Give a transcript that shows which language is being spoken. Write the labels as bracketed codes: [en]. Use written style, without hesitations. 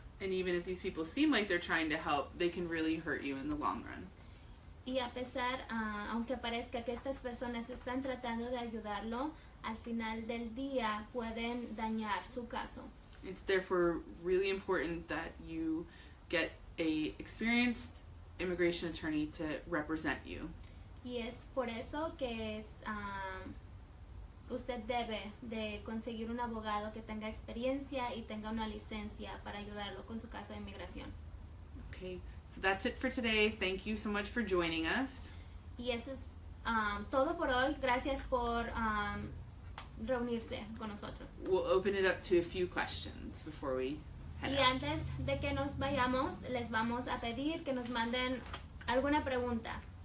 [en] And even if these people seem like they're trying to help, they can really hurt you in the long run. [es] Y a pesar, aunque parezca que estas personas están tratando de ayudarlo, al final del día pueden dañar su caso. [en] It's therefore really important that you get a experienced immigration attorney to represent you. [es] Y es por eso que usted debe de conseguir un abogado que tenga experiencia y tenga una licencia para ayudarlo con su caso de inmigración. [en] Okay, so that's it for today. Thank you so much for joining us. [es] Y eso es todo por hoy. Gracias por reunirse con nosotros. [en] We'll open it up to a few questions before we head [es] Y [en] out. [es] antes de que nos vayamos, les vamos a pedir que nos manden alguna pregunta.